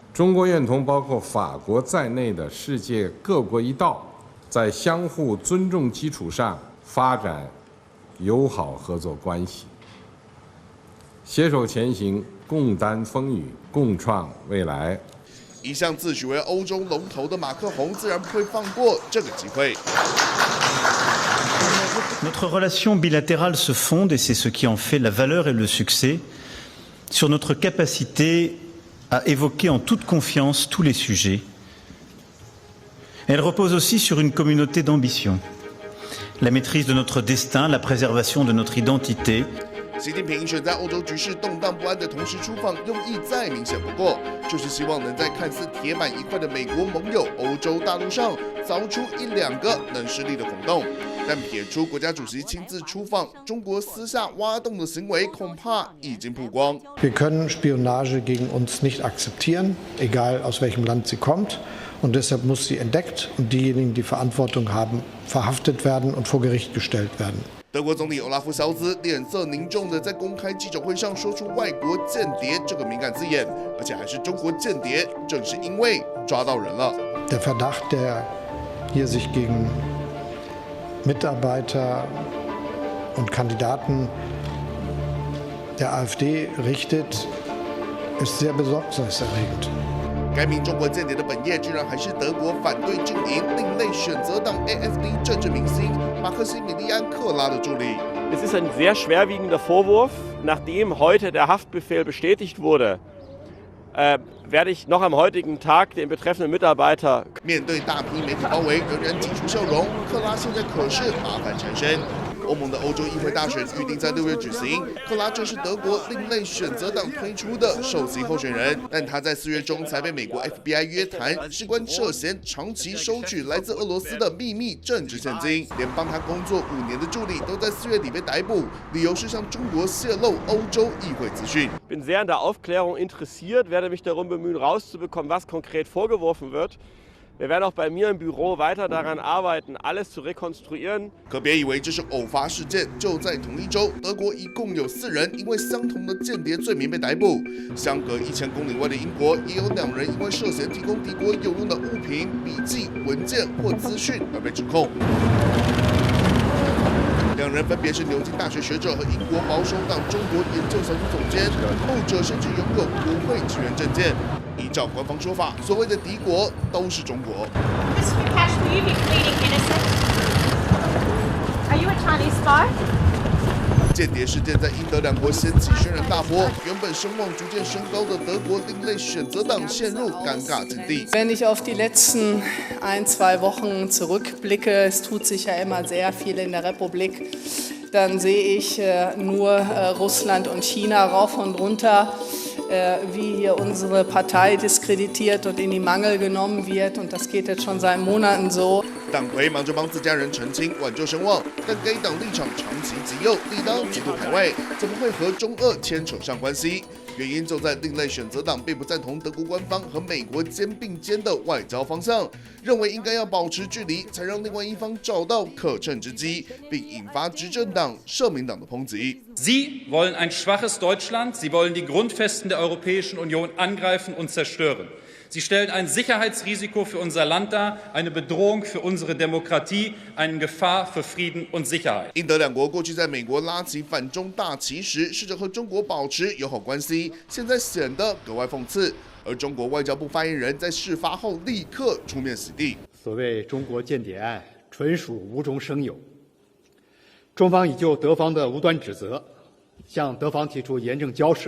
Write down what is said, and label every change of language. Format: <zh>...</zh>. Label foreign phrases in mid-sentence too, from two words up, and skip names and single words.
<zh>中国愿同包括法国在内的世界各国一道，在相互尊重基础上发展友好合作关系，携手前行，共担风雨，共创未来。一向自诩为欧洲龙头的马克宏自然不会放过这个机会。</zh> <fr>Notre relation bilatérale se fonde, et c'est ce qui en fait la valeur et le succès, sur notre capacité à évoquer en toute confiance tous les sujets. Elle repose aussi sur une communauté d'ambition, la maîtrise de notre destin, la préservation de notre identité.</fr> <zh>习近平选在欧洲局势动荡不安的同时出访，用意再明显不过，就是希望能在看似铁板一块的美国盟友欧洲大陆上，凿出1、2个能施力的孔洞。但撇出国家主席亲自出访，中国私下挖洞的行为恐怕已经曝光。</zh> <de>Wir können Spionage gegen uns nicht akzeptieren, egal aus welchem Land sie kommt. Und deshalb muss sie entdeckt und diejenigen, die Verantwortung haben, verhaftet werden und vor Gericht gestellt werden.</de> <zh>德国总理欧拉夫·肖兹脸色凝重地在公开记者会上说出“外国间谍”这个敏感字眼，而且还是中国间谍，正是因为抓到人了。</zh> <de>Der Verdacht, der hier sich gegen Mitarbeiter und Kandidaten der AfD richtet, ist sehr besorgniserregend.</de> <zh>该名中国间谍的本业居然还是德国反对阵营另类选择党 AfD 政治明星马克西米利安·克拉的助理。</zh> <de>Es ist ein sehr schwerwiegender Vorwurf. Nachdem heute der Haftbefehl bestätigt wurde, werde ich noch am heutigen Tag den betreffenden Mitarbeiter</de> <zh>面对大批媒体包围，仍然挤出笑容。克拉现在可是麻烦缠身。欧盟的欧洲议会大选预定在6月举行，克拉正是德国另类选择党推出的首席候选人，但他在4月中才被美国 FBI 约谈，事关涉嫌长期收取来自俄罗斯的秘密政治现金，连帮他工作5年的助理都在4月底被逮捕，理由是向中国泄露欧洲议会资讯。</zh> <de>bin sehr an der Aufklärung interessiert, werde mich darum bemühen, rauszubekommen, was konkret vorgeworfen wird. Wir werden auch bei mir im Büro weiter daran arbeiten, alles zu rekonstruieren.</de> <zh>可别以为这是偶发事件，就在同一周，德国一共有4人因为相同的间谍罪名被逮捕。相隔1000公里外的英国，也有2人因为涉嫌提供敌国有用的物品、笔记、文件或资讯而被指控。2人分别是牛津大学学者和英国保守党中国研究小组总监，后者甚至拥有国会职员证件。依照官方说法，所谓的敌国都是中国。间谍事件在英德2国掀起轩然大波，原本声望逐渐升高的德国另类选择党陷入尴尬境地。</zh> <de>Wenn ich auf die letzten 1-2 Wochen zurückblicke, es tut sich ja immer sehr viel in der Republik, dann sehe ich nur Russland und China rauf und runter, wie hier unsere Partei diskreditiert und in die Mangel genommen wird. Und das geht jetzt schon seit Monaten so.</de> <zh>党魁忙着帮自家人澄清挽救声望，但该党立场长期极右，力道极度排外，怎么会和中俄牵扯上关系？原因就在另类选择党并不赞同德国官方和美国肩并肩的外交方向，认为应该要保持距离，才让另外一方找到可乘之机，并引发执政党社民党的抨击。</zh> <de>Sie wollen ein schwaches Deutschland, Sie wollen die Grundfesten der Europäischen Union angreifen und zerstören. Sie stellen ein Sicherheitsrisiko für unser Land dar, eine Bedrohung für unsere Demokratie, eine Gefahr für Frieden und Sicherheit.</de> <zh>英德2国过去在美国拉起反中大旗时，试着和中国保持友好关系，现在显得格外讽刺。而中国外交部发言人在事发后立刻出面洗地。所谓中国间谍案，纯属无中生有。中方已就德方的无端指责，向德方提出严正交涉。</zh>